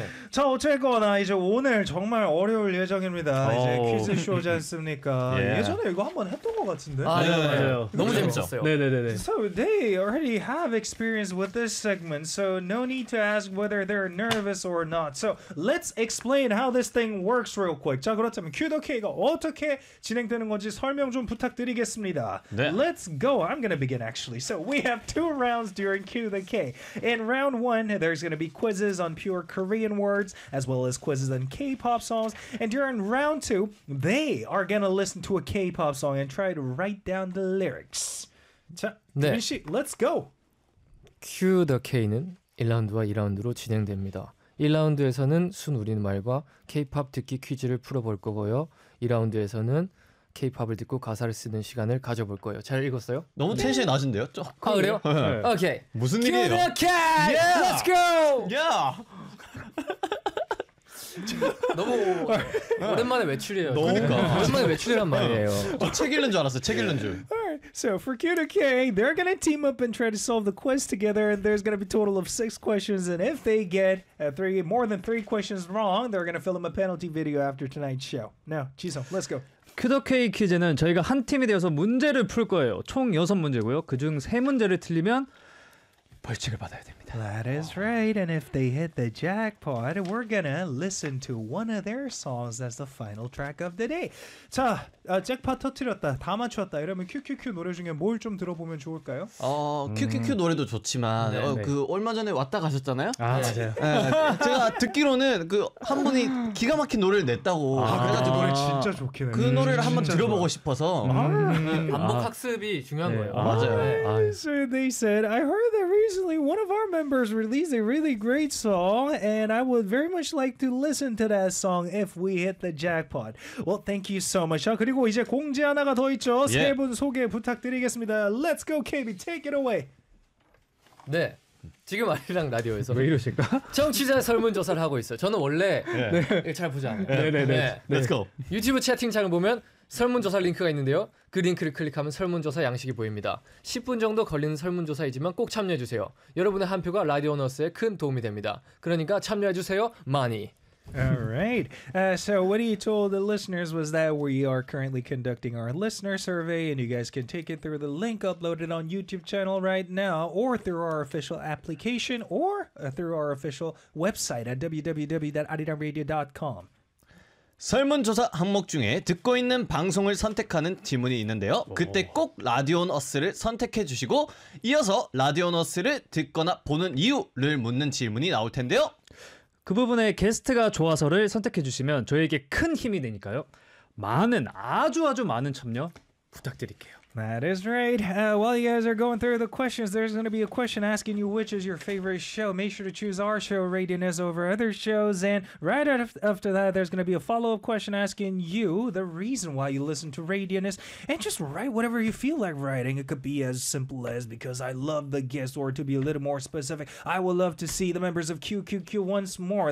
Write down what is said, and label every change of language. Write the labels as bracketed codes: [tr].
[ko] 자, 어쨌거나 이제 오늘 정말 어려울 예정입니다. 이제 퀴즈 쇼지 않습니까? 예전에 이거 한번 했던 거 같은데. 맞아요. 너무 재밌었어요. 네. [en] So they already have experience with this segment. So no need to ask whether they're nervous or not. So let's explain how this thing works real quick. [ko] 자, 그렇다면 Q the K가 어떻게 진행되는 건지 설명 좀 부탁드리겠습니다. 네. [en] Let's go. I'm going to begin actually. So we have two rounds during Q the K. In round one, there's going to be quizzes on pure Korean words as well as quizzes on K-pop songs. And during round two, they are going to listen to a K-pop song and try to write down the lyrics. [ko] 자, 네. 민 씨, [en] let's go. [ko] Cue the K는 1라운드와 2라운드로 진행됩니다. 1라운드에서는 순 우리말과 K-POP 듣기 퀴즈를 풀어볼 거고요. 2라운드에서는 K-POP을 듣고 가사를 쓰는 시간을 가져볼 거예요. 잘 읽었어요? 너무 텐션이 낮은데요? 조금. 아, 그래요? 네. 오케이. 무슨 일이에요? [en] Cue the K! Yeah! Let's go! Yeah! [ko] 너무 오랜만에 외출이에요. 그러니까. 오랜만에 외출이란 말이에요. 저 책 읽는 줄 알았어요. 책 읽는 줄. [en] So for Q to K, they're going to team up and try to solve the quiz together. There's going to be a total of 6 questions. And if they get more than three questions wrong, they're going to film a penalty video after tonight's show. Now, Jisung, let's go. [ko] Q to K 퀴즈는 저희가 한 팀이 되어서 문제를 풀 거예요. 총 6문제고요. 그중 3문제를 틀리면 벌칙을 받아야 됩니다. [en] That is right. And if they hit the jackpot, we're going to listen to one of their songs as the final track of the day. [ko] 자, 잭팟 터뜨렸다. 다 맞췄다. 이러면 QQQ 노래 중에 뭘 좀 들어보면 좋을까요? QQQ 노래도 좋지만 그 얼마 전에 왔다 가셨잖아요. 아, 맞아요. 네, 제가 듣기로는 그 한 분이 기가 막힌 노래를 냈다고. 아, 그래가지고 노래 진짜 좋긴 해요. 그 노래를 한번 들어보고 좋아. 싶어서. 반복 학습이 중요한 거예요. 맞아요. [en] So they said, I heard that recently one of our members released a really great song and I would very much like to listen to that song if we hit the jackpot. Well, thank you so much. [ko] 그리고 이제 공지 하나가 더 있죠. [en] Yeah. [ko] 세 분 소개 부탁드리겠습니다. [en] Let's go, KB. Take it away. [ko] 네. 지금 아리랑 라디오에서 왜 이러실까? 청취자 설문조사를 하고 있어요. 저는 원래 네. 잘 보지 않아요. 네네네. 네. [en] Let's go. [ko] 유튜브 채팅창을 보면 설문조사 링크가 있는데요. 그 링크를 클릭하면 설문조사 양식이 보입니다. 10분 정도 걸리는 설문조사이지만 꼭 참여해주세요. 여러분의 한 표가 라디오너스에 큰 도움이 됩니다. 그러니까 참여해주세요. 많이. [en] All right. So what he told the listeners was that we are currently conducting our listener survey and you guys can take it through the link uploaded on YouTube channel right now or through our official application or through our official website at www.arirangradio.com. [ko] 설문조사 항목 중에 듣고 있는 방송을 선택하는 질문이 있는데요. 그때 꼭 라디오너스를 선택해 주시고 이어서 라디오너스를 듣거나 보는 이유를 묻는 질문이 나올 텐데요. 그 부분에 게스트가 좋아서를 선택해 주시면 저에게 큰 힘이 되니까요. 많은 아주 아주 많은 참여 부탁드릴게요. [en] That is right. While you guys are going through the questions, there's going to be a question asking you which is your favorite show. Make sure to choose our show, Radioness, over other shows. And right after that, there's going to be a follow-up question asking you the reason why you listen to Radioness. And just write whatever you feel like writing. It could be as simple as because I love the guest, or to be a little more specific, I would love to see the members of QQQ once more.